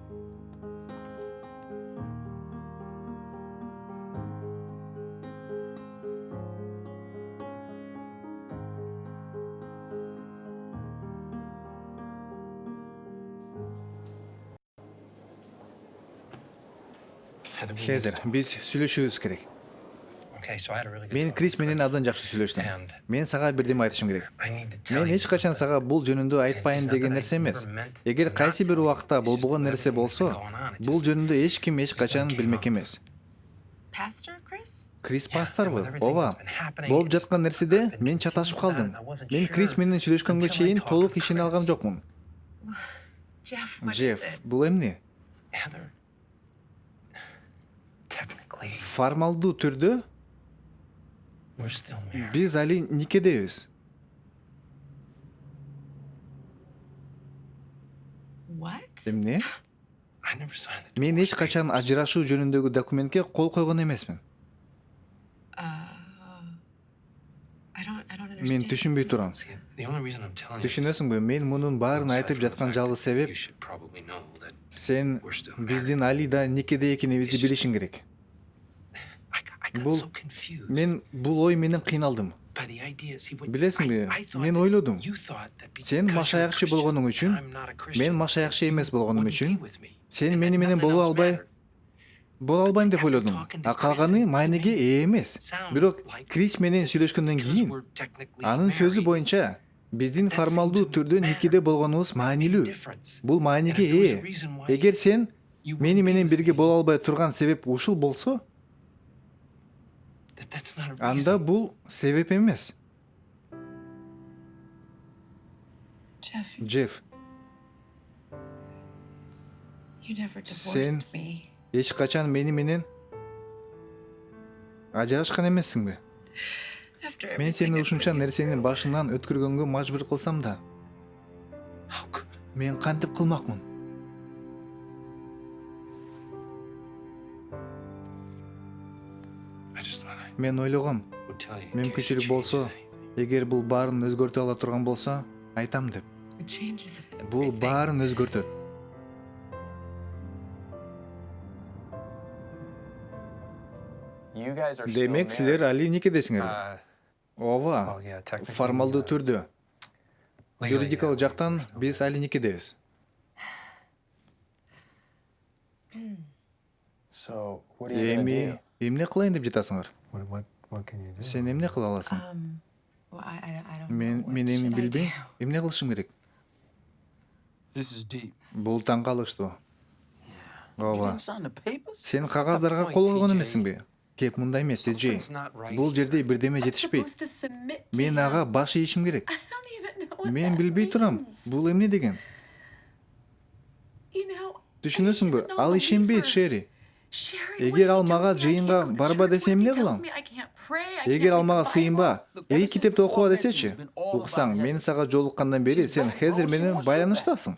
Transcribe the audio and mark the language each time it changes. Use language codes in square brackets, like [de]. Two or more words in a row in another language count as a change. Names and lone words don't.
[en] Heather, we need to [ky] Хезер, [en] talk. [ky] биз сүйлөшүүбүз керек. [en] Okay, so I had a really good [ky] Мен [en] talk [ky] Крис [en] with [ky] менен [en] Chris. [ky] абдан жакшы сүйлөштүм. [en] And [ky] Мен сага бирдеме айтышым керек. [en] I need to tell [ky] Мен [en] you [ky] эч качан [en] something. [ky] сага бул жөнүндө айтпайын деген нерсе эмес. Эгер кайсы бир убакта болбогон нерсе болсо, бул жөнүндө эч ким эч качан билмек эмес. [en] Pastor Chris? [ky] Крис [en] Yeah, [ky] пасторбу? [en] and with everything [ky] Ооба. [en] that's been happening, [ky] Болуп [en] it [ky] жаткан [en] just [ky] нерседе [en] happened [ky] мен [en] confused [ky] чаташып [en] that, [ky] калдым. [en] and I wasn't [ky] Мен Крис [en] sure [ky] менен сүйлөшкөнгө [en] until I [ky] чейин [en] talked [ky] толук [en] with [ky] ишин алган [en] Chris. [ky] жокмун. [en] Jeff, what is [ky] Джефф, [en] it? [ky] бул эмне? [en] Heather, technically, [ky] Формалдуу түрдө [en] we're still married. [ky] биз али никедебиз. [en] What? [ky] Эмне? [en] I never signed the [ky] Мен [en] divorce [ky] эч качан [en] papers. [ky] ажырашуу жөнүндөгү документке кол койгон эмесмин. [en] I don't [ky] Мен [en] understand. [ky] түшүнбөй турам. [en] See, the only reason I'm telling you is, [ky] Түшүнөсүңбү? Мен мунун баарын [en] aside [ky] айтып [en] from the [ky] жаткан [en] fact [ky] жалгыз [en] that [ky] себеп [en] you should probably know that [ky] сен [en] we're still married. [ky] биздин Алида никеде экенибизди билишиң керек. [en] I got [ky] Бул [en] so confused [ky] мен бул ой менен кыйналдым. [en] by the idea. See, what [ky] Билесиңби, [en] I thought [ky] мен [en] that [ky] ойлодум. [en] you thought that [ky] Сен [en] because you're a [ky] машаякчы [en] Christian [ky] болгонуң үчүн, [en] and I'm not a Christian, [ky] мен машаякчы эмес [en] that you [ky] болгонум [en] wouldn't [ky] үчүн, [en] be with me. [ky] сен [en] And [ky] мени менен [en] nothing [ky] боло [en] else [ky] албай, [en] mattered. [ky] боло албайм деп ойлодум. А калганы майнеге ээ эмес. Бирок Крис менен сүйлөшкөндөн [en] Because [ky] кийин [en] we're technically [ky] анын сөзү [en] married. [ky] боюнча биздин [en] That [ky] формалдуу [en] seemed to [ky] түрдө [en] matter. [ky] никеде болгонубуз [en] Big [ky] маанилүү. [en] difference. [ky] Бул [en] And [ky] маанеге [en] if there was a [ky] ээ. [en] reason why [ky] Эгер сен [en] you [ky] Мени [en] wouldn't be [ky] менен [en] with [ky] бирге [en] me, [ky] боло албай турган себеп ушул болсо, [en] that's not a [ky] анда [en] reason. [ky] бул себеп эмес. [en] Jeff, [ky] Джефф, [en] you never [ky] Sen- [en] divorced me. [ky] эч качан мени менен ажырашкан эмессиңби? [en] After [ky] Мен [en] everything [ky] сени [en] I [ky] ушунча [en] put you [ky] нерсени [en] through. [ky] башыңан өткөргөнгө мажбур кылсам да, [en] How could [ky] мен кантип кылмакмын? [en] I just thought I [ky] Мен ойлогом, [en] would tell you. in case it [ky] мүмкүнчүлүк болсо, [en] changes anything. [ky] эгер бул баарын өзгөртө ала турган болсо, айтам деп. [en] It changes [ky] Бул [en] everything. [ky] баарын өзгөртөт. [en] you guys are still [ky] Демек, силер [en] married? [ky] али никедесиңер. Uh, Ооба. [en] well, yeah, technically. [ky] Формалдуу түрдө, [en] legally, [ky] юридикалык [en] yeah, [ky] жактан [en] we're still [ky] биз али никедебиз. [en] So, what are you gonna [ky] Эми [en] do? [ky] эмне кылайын деп жатасыңар? [en] What can you do? [ky] Сен эмне кыла аласың? [en] Well, I don't [ky] Мен [en] know. [ky] мен [en] What [ky] эми [en] should I [ky] билбейм. [en] do? [ky] Эмне кылышым керек? [en] This is deep. [ky] Бул таң калыштуу. [en] You [ky] Ооба. [en] didn't sign the papers? [ky] Сен [en] That's not the [ky] кагаздарга [en] point, [ky] кол койгон [en] TJ. [ky] эмессиңби? Кеп мында эмес, Джей. [en] Something's not right [ky] Бул [en] here. [ky] жерде бирдеме жетишпейт. Мен ага баш ийишим керек. Мен билбей турам. Бул эмне деген? Түшүнөсүңбү? Ал ишенбейт, Шери. Эгер ал мага жыйынга барба десе эмне кылам? Эгер ал мага сыйынба, китепти окуба десечи, уксаң, мен сага жолуккандан бери сен Хезер менен байланыштасың.